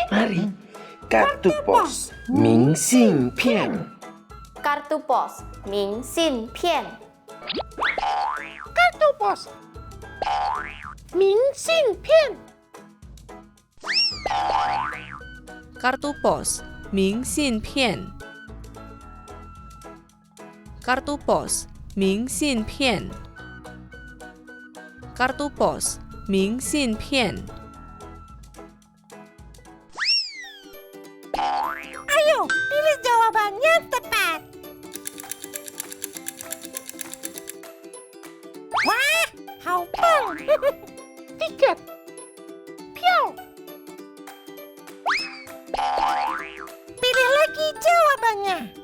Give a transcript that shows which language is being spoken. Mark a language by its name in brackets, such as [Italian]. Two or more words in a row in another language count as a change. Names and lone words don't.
[Indonesian] Mari. Kartu pos Ming Xin Pian. kartu pos 明信片 Kartu pos. Mingxin Pian. kartu pos 明信片 kartu pos 明信片 kartu pos 明信片。 Ayo, pilih jawaban yang tepat. Wah, haupang. Tiket. Piao. Pilih lagi jawabannya.